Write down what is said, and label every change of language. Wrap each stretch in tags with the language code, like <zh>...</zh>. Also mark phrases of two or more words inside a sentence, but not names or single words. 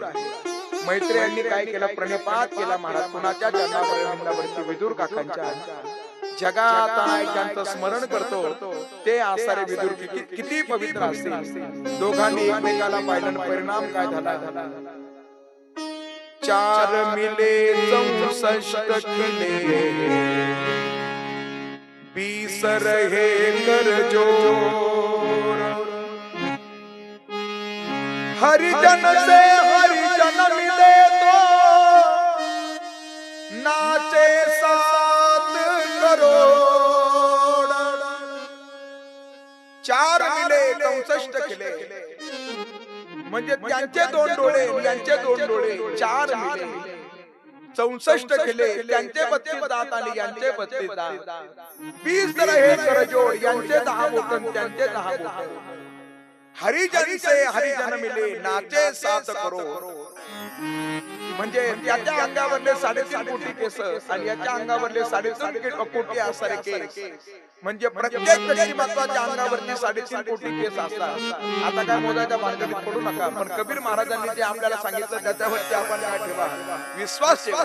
<mr>मैत्रेयांनी काय केलं, प्रणिपात केला. महाराज कुणाच्या जन्मावरती, विदुर काकांच्या. जगात ज्यांचं स्मरण करतो ते आसारे विदुर किती पवित्र असतील. दोघांनी एकमेकाला पाहिलं, परिणाम काय झाला.</mr> <hi>4 मिले 64 किले 20 रहे कर जोर. हरिजन से हरिजन मिले तो नाचे 7 करोड़. 4 मिले 64 किले</hi> <mr>म्हणजे त्यांचे 2 डोळे, यांचे 2 डोळे.</mr> <hi>4 मिले 64 किले,</hi> <mr>त्यांचे 32 दात आणि यांचे 32 दात.</mr> <hi>20 रहे कर जोड,</hi> <mr>यांचे 10 बोट, त्यांचे 10 बोट.</mr> <hi>हरिजन से हरिजन मिले नाचे 7 करोड.</hi> <mr>म्हणजे त्याच्या अंगावरले 3.5 कोटी केस आणि याच्या अंगावरले 3.5 कोटी असणारे केस. म्हणजे प्रत्येक व्यक्तिमत्वाच्या अंगावरती 3.5 कोटी केस असतात. आता काय मोजायच्या भानगडीत पडू नका, पण कबीर महाराजांनी जे आपल्याला सांगितलं त्याच्यावरती आपण काय ठेवा, विश्वास ठेवा.</mr>